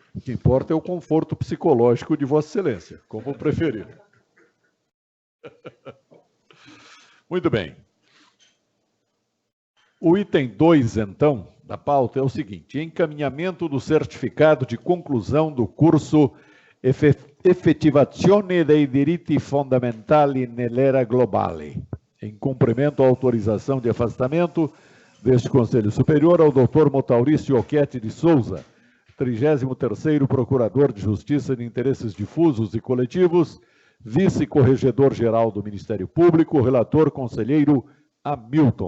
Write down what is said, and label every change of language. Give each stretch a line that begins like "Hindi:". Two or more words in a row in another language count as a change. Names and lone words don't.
Portuguese: O que importa é o conforto psicológico de Vossa Excelência, como preferir. Muito bem. O item 2, então, da pauta é o seguinte: encaminhamento do certificado de conclusão do curso Effettivazione dei diritti fondamentali nell'era globale. Em cumprimento à autorização de afastamento deste Conselho Superior ao Dr. Motaurício Oquete de Souza, 33º Procurador de Justiça de Interesses Difusos e Coletivos, Vice-Corregedor-Geral do Ministério Público, relator conselheiro Hamilton.